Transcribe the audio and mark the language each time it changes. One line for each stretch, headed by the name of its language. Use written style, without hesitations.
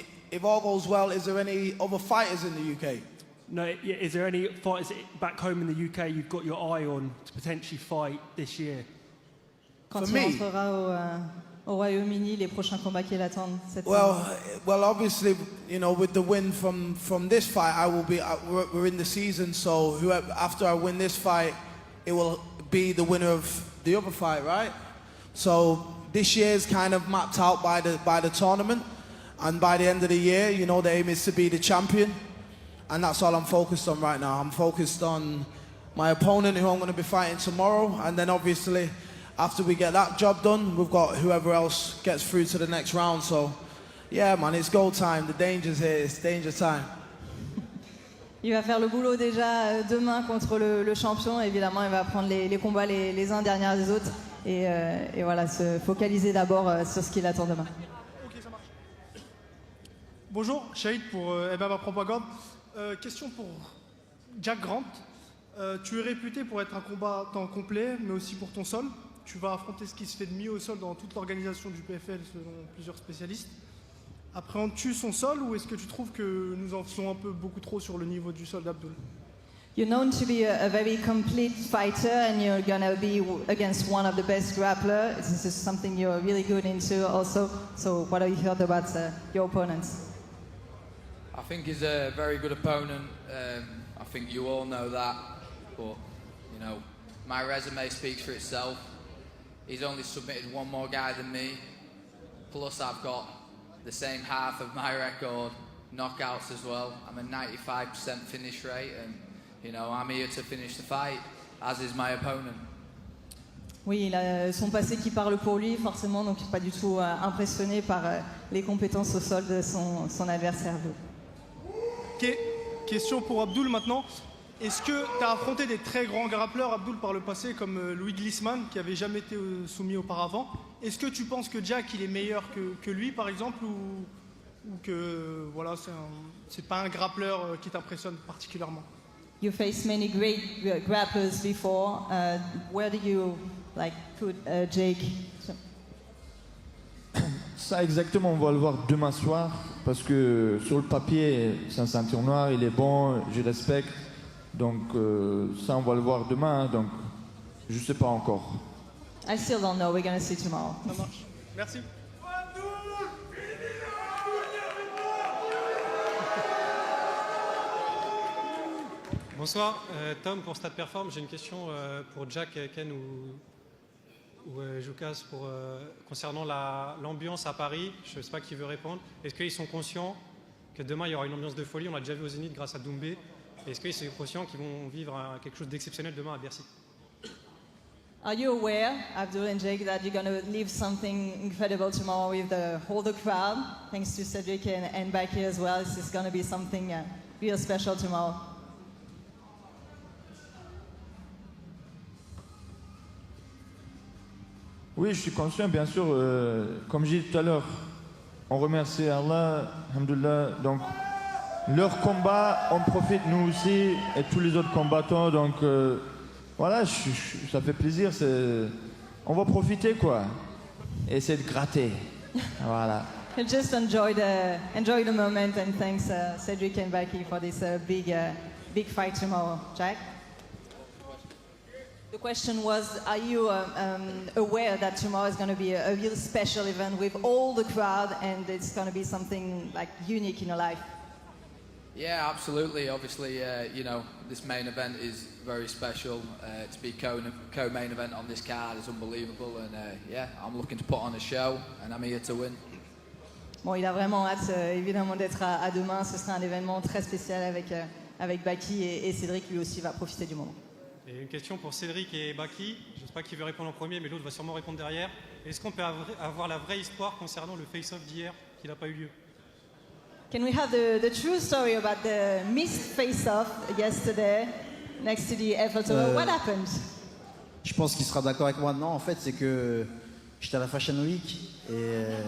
English: If all goes well, is there any other fighters in the UK? No, is there any fighters back home in the UK you've got your eye on to potentially fight this year?
French: Quand il entrera au Royaume-Uni, les prochains combats qui l'attendent cette
English: Well, obviously, you know, with the win from this fight, I will be. We're in the season, so after I win this fight, it will be the winner of the other fight, right? So this year is kind of mapped out by the tournament, and by the end of the year, you know, the aim is to be the champion. And that's all I'm focused on right now. I'm focused on my opponent who I'm going to be fighting tomorrow. And then obviously, after we get that job done, we've got whoever else gets through to the next round. So, yeah, man, it's go time. The danger's here. It's danger time.
French: Il va faire le boulot déjà demain contre le champion. Évidemment, il va prendre les combats les uns derrière les autres. Et voilà, se focaliser d'abord sur ce qu'il attend demain. Ok, ça marche. Bonjour, Shahid pour MMA Propagande. Question pour Jack Grant. Tu es réputé pour être un combattant complet, mais aussi pour ton sol. Tu vas affronter ce qui se fait de mieux au sol dans toute l'organisation du PFL, selon plusieurs spécialistes. Appréhendes-tu son sol ou est-ce que tu trouves que nous en faisons un peu beaucoup trop sur le niveau du sol d'Abdul?
English: You're known to be a very complete fighter and you're going to be against one of the best grapplers. This is something you're really good into also. So what have you heard about your opponents? I think he's a very good opponent. I think you all know that. But, you know, my resume speaks for itself. He's only submitted one more guy than me. Plus, I've got the same half of my record, knockouts as well. I'm a 95% finish rate, and, you know, I'm here to finish the fight, as is my opponent.
French: Oui, il a son passé qui parle pour lui, forcément, donc il n'est pas du tout impressionné par les compétences au sol de son adversaire. Ok, question pour Abdul maintenant. Est-ce que tu as affronté des très grands grappleurs, Abdul, par le passé, comme Louis Glissman, qui avait jamais été soumis auparavant? Est-ce que tu penses que Jack il est meilleur que lui, par exemple, ou que voilà, c'est pas un grappleur qui t'impressionne particulièrement?
English: You faced many great grapplers before. Where do you put Jake?
French: Ça exactement, on va le voir demain soir parce que sur le papier, c'est un ceinture noire, il est bon, je respecte. Donc ça, on va le voir demain. Donc je sais pas encore.
English: I still don't know. We're gonna see tomorrow.
French: Ça marche. Merci. Bonsoir, Tom pour Stade Perform. J'ai une question pour Jack, Ken ou Joukas concernant l'ambiance à Paris. Je ne sais pas qui veut répondre. Est-ce qu'ils sont conscients que demain il y aura une ambiance de folie? On l'a déjà vu au Zénith grâce à Doumbé. Est-ce qu'ils sont conscients qu'ils vont vivre quelque chose d'exceptionnel demain à Bercy?
English: Are you aware, Abdul and Jake, that you're going to leave something incredible tomorrow with the whole crowd, thanks to Cedric and Baki as well? This is going to be something real special tomorrow.
French: Oui, je suis conscient, bien sûr. Comme j'ai dit tout à l'heure, on remercie Allah, alhamdoulilah. Donc, leur combat, on profite nous aussi et tous les autres combattants. Donc, voilà, ça fait plaisir. On va profiter, quoi. Et essayer de gratter. Voilà.
English: Just enjoy the moment and thanks Cedric and Baki for this big fight tomorrow. Jack? The question was, are you aware that tomorrow is going to be a real special event with all the crowd and it's going to be something like unique in your life? Yeah, absolutely. Obviously, you know, this main event is very special. To be co-main event on this card is unbelievable, and yeah, I'm looking to put on a show, and I'm here to win.
French: Bon, il a vraiment hâte, évidemment, d'être à demain. Ce sera un événement très spécial avec Baki et Cédric, lui aussi, va profiter du moment. Et une question pour Cédric et Baki. Je ne sais pas qui veut répondre en premier, mais l'autre va sûrement répondre derrière. Est-ce qu'on peut avoir la vraie histoire concernant le face-off d'hier qui n'a pas eu lieu? Can we have the true story about the missed face-off yesterday next to the Eiffel Tower? What happened? Je pense qu'il sera d'accord avec moi. Non, en fait, c'est que j'étais à la Fashion Week et...